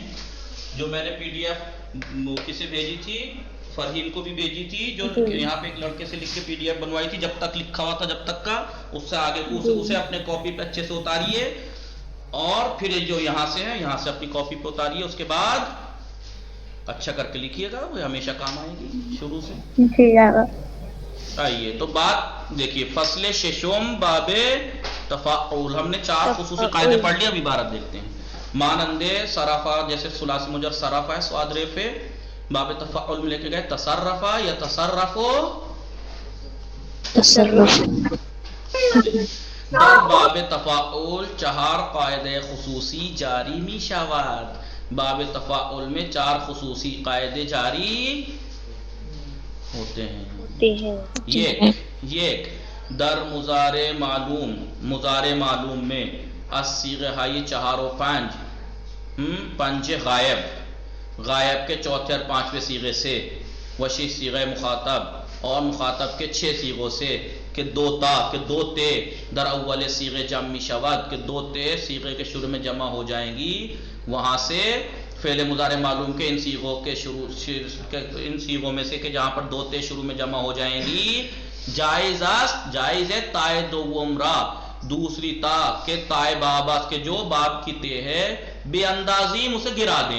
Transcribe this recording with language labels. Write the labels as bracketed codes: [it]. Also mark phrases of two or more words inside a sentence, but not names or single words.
[ur] جو میں نے پی ڈی ایف کسے بھیجی تھی، فرحین کو بھی بھیجی تھی، جو یہاں پہ ایک لڑکے سے لکھ کے پی ڈی ایف بنوائی تھی، جب تک لکھا ہوا تھا جب تک کا، اس سے آگے اسے اپنے کاپی پہ اچھے سے اتاریے، اور پھر جو یہاں سے ہے یہاں سے اپنی کاپی پہ اتاریے، اس کے بعد اچھا کر کے لکھیے گا، وہ ہمیشہ کام آئے گی شروع سے. آئیے تو بات دیکھیے، فصل ششم باب تفاعل، ہم نے 4 خصوصی قاعدے پڑھ لیے، اب عبارت دیکھتے ہیں. [fa] مانندے صرفہ، [ur] جیسے ثلاثی مجر صرفہ ہے، سواد ریفے، باب تفاعل میں لے کے گئے تصرفہ یا تصرفو، [fa] در باب تفاعل 4 قاعدے خصوصی جاری می شود. [ur] باب تفاعل میں 4 خصوصی قاعدے جاری ہوتے ہیں. یہ در مضارع معلوم میں الصیغہ، یہ 4 و 5 غائب کے چوتھے اور 5ویں صیغے سے، وشی صیغہ مخاطب اور مخاطب کے 6 صیغوں سے، [fa] کہ 2 تے در اول صیغہ جمع شود، [ur] کہ 2 تے صیغے کے شروع میں جمع ہو جائیں گی. وہاں سے فعل مضارع معلوم کے ان صیغوں میں سے کہ جہاں پر 2 تے شروع میں جمع ہو جائیں گی، جائز ہے [fa] تائے دوم را، [ur] دوسری تا کے تائے باباس کے جو باب کی تے ہے، بے اندازیم اسے گرا دیں.